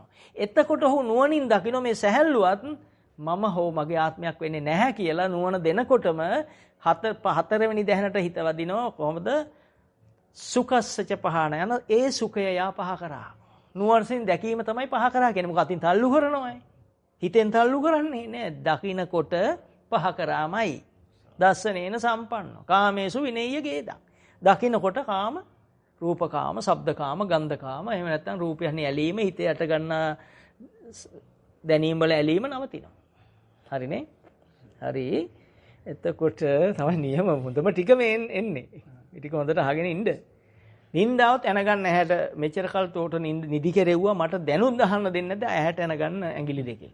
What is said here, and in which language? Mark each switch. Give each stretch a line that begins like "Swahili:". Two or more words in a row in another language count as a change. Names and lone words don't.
Sinhala: එතකොට ඔහු නුවණින් දකින්න මේ සැහැල්ලුවත් මම හෝ මගේ ආත්මයක් වෙන්නේ නැහැ කියලා නුවණ දෙනකොටම හතරවෙනි දැහැනට හිත වදිනවා. කොහොමද?
Pali: සුඛස්සච පහන
Sinhala: යන ඒ සුඛය යා පහ කරා. නුවණින් දැකීම තමයි පහ කරා කියන්නේ. මොකද අතින් තල්ලු කරනවායි. හිතෙන් තල්ලු කරන්නේ නෑ. දකින්නකොට පහ කරාමයි.
Pali: දස්සනේන සම්පන්නෝ. කාමේසු විනේය ගේදා.
Sinhala: දකින්නකොට කාම රූපකාම, ශබ්දකාම, ගන්ධකාම, එහෙම නැත්නම් රූපයන්හි ඇලීම, හිතේ යට ගන්න දැනීම් වල ඇලීම නවතිනවා. හරිනේ? හරි. එතකොට තමයි නියම හොඳම ටික මේ එන්නේ. මේ ටික හොඳට අහගෙන ඉන්න. නින්දාවත් එනගන්න ඇහැට මෙච්චර කල් තෝට නිදි කෙරෙව්වා මට දැනුත් අහන්න දෙන්නේ නැද්ද ඇහැට එනගන්න ඇඟිලි දෙකෙන්.